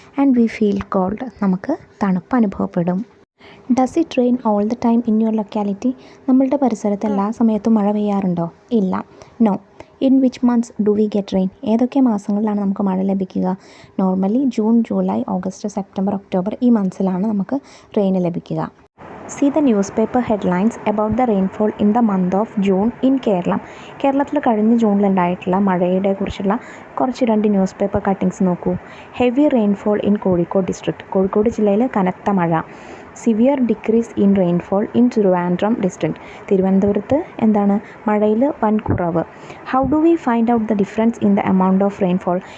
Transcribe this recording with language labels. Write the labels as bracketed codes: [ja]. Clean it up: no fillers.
[en] And we feel cold. [ml] നമുക്ക് തണുപ്പ് അനുഭവപ്പെടും. [en] Does it rain all the time in your locality. [ml] നമ്മളുടെ പരിസരത്ത് എല്ലാ സമയത്തും മഴ പെയ്യാറുണ്ടോ? ഇല്ല. No. [en] In which months do we get rain. [ml] ഏതൊക്കെ മാസങ്ങളിലാണ് നമുക്ക് മഴ ലഭിക്കുക? Normally June, July, August, September, October ഈ മന്ത്സിലാണ് നമുക്ക് റെയിൻ ലഭിക്കുക. [en] See the newspaper headlines about the rainfall in the month of June in Kerala. [ml] കേരളത്തിൽ കഴിഞ്ഞ ജൂണിലുണ്ടായിട്ടുള്ള മഴയുടെ കുറിച്ചുള്ള കുറച്ച് 2 ന്യൂസ് പേപ്പർ കട്ടിങ്സ് നോക്കൂ. [en] Heavy rainfall in Kozhikode district. [ml] Kozhikode ജില്ലയിൽ കനത്ത മഴ. [en] Severe decrease in rainfall in Thiruvananthapuram district. [ml] തിരുവനന്തപുരത്ത് എന്താണ്? മഴയിൽ വൻ കുറവ്. [en] How do we find out the difference in the amount of rainfall.